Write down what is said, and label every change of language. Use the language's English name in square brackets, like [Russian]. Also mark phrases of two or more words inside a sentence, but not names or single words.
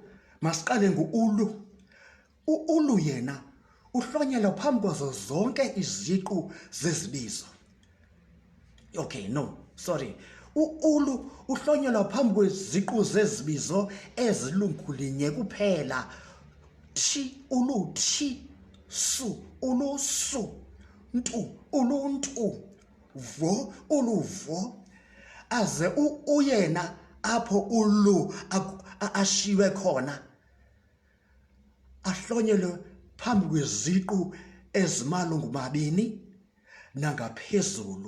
[Xhosa] Masiqale ngu-ulu. U-ulu yena uhlonyelwa phambi kwazo zonke iziqu zezibizo. [English] Okay, no, sorry. [Xhosa] U-ulu uhlonyelwa phambi kweziqu zezibizo ezilungulinye kuphela. Thi, ulu, thi, su, ulu, su, ntu, uluntu, vo, uluvo. Aze uyena apho ulu ashiywe khona ahlonyelwe phambi kweziqu ezimalungu mabini nangaphezulu.